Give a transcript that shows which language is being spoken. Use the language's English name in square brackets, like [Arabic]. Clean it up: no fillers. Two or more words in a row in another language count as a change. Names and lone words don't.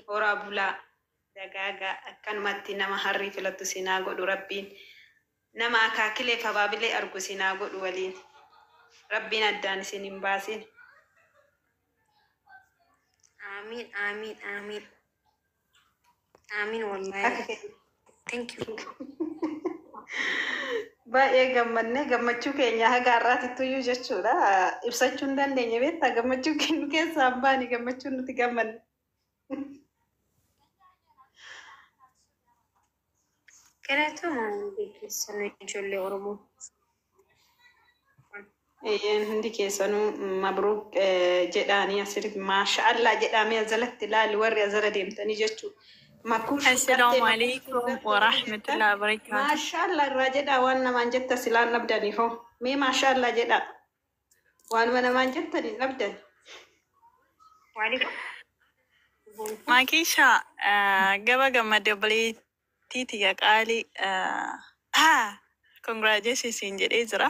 [Oromo] Horaa bulaa dagaagaa akkanumatti nama harrii filattu isinaa godhu rabbiin. Nama akaakilee fabaabilee argu isinaa godhu waliin. Rabbiin addaan isin hin baasin. [Arabic] آمين آمين آمين. آمين والله. [English] Thank you. [Oromo] Baay'ee gammannee gammachuu keenya haga har'aatittu iyyuu jechuudha. Ibsachuu hin dandeenye beektaa gammachuu keenya keessaa baani gammachuu nuti gammanne. Galatooma beeksisanii ijoollee Oromoo. Hundi keessanuu mabruuk jedhaanii asirratti maashaallah jedhamee azalatti ilaali warri azala deemtanii jechuudha. [Arabic] السلام عليكم ورحمة الله وبركاته. [Oromo] Maashaallah irraa jedhaa waan namaan jetta silaan dhabdanii hoo. Mee maashaallah jedhaa. Waanuma namaan jettanii dhabdan. Makisha gaba gammadde obboleettiiti qaalii congratulations jedhee jira.